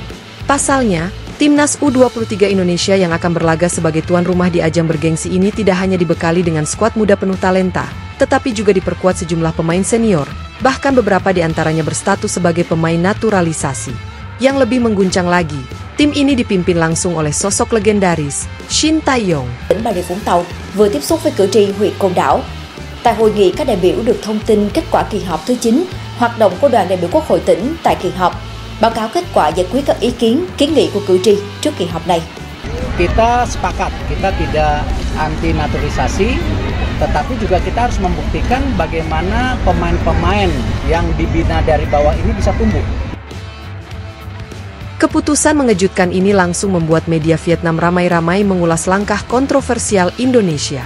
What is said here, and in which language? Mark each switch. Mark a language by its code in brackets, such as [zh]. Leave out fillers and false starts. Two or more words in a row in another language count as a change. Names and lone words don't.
[id] Pasalnya, timnas U23 Indonesia yang akan berlaga sebagai tuan rumah di ajang bergengsi ini tidak hanya dibekali dengan skuad muda penuh talenta, tetapi juga diperkuat sejumlah pemain senior, bahkan beberapa di antaranya berstatus sebagai pemain naturalisasi. Yang lebih mengguncang lagi, tim ini dipimpin langsung oleh sosok legendaris, Shin Tae-yong. [vi] Tỉnh Bà Rịa Vũng Tàu vừa tiếp xúc với cử tri huyện Côn Đảo. Tại hội nghị, các đại biểu được thông tin kết quả kỳ họp thứ 9, hoạt động của đoàn đại biểu Quốc hội tỉnh tại kỳ họp, báo cáo kết quả giải quyết các ý kiến, kiến nghị của cử tri trước kỳ họp này. [id] Kita sepakat, kita tidak anti naturalisasi, tetapi juga kita harus membuktikan bagaimana pemain-pemain yang dibina dari bawah ini bisa tumbuh. Keputusan mengejutkan ini langsung membuat media Vietnam ramai-ramai mengulas langkah kontroversial Indonesia.